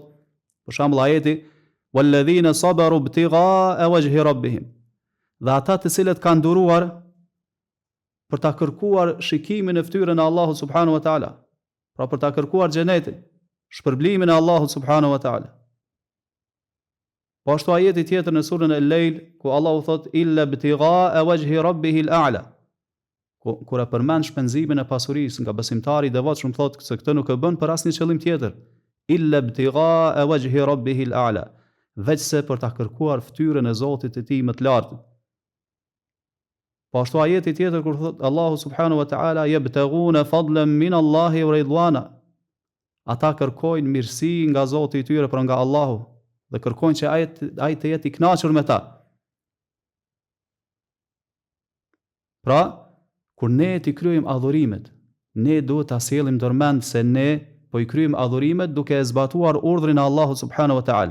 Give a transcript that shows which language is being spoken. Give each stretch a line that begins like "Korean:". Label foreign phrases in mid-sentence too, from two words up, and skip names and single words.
Albanian: Për shembull ajeti
Arabic: "والذين صبروا ابتغاء وجه ربهم",
Albanian: dhe ata të cilët kanë duruar për ta kërkuar shikimin e fytyrën e Allahut
Arabic: سبحانه وتعالى,
Albanian: pra për ta kërkuar xhenetin, shpërblimin e Allahut
Arabic: سبحانه وتعالى.
Albanian: Po ashtu ajeti tjetër në surën El-Lejl, ku Allahu thot
Arabic: إلا ابتغاء وجه ربه الأعلى.
Albanian: Kur e përmend shpenzimin e pasurisë nga besimtari i devotshëm, thot se këtë nuk e bën për asnjë qëllim tjetër.
Arabic: إلا ابتغاء وجه ربه الأعلى,
Albanian: veçse për ta kërkuar fytyrën e Zotit të tij më të lartë. Po ashtu ajeti tjetër kur thot Allahu
Arabic: سبحانه وتعالى يبتغون فضلا من الله ورضوانا.
Albanian: Ata kërkojnë mirësi nga Zoti i tyre, por nga Allahu, dhe kërkojnë që ai të jetë i kënaqur me ta. Pra, kur ne ti kryejmë adhurimet, ne duhet ta sjellim ndërmend se ne po i kryejmë adhurimet duke e zbatuar urdhrin e Allahut
Arabic: سبحانه وتعالى.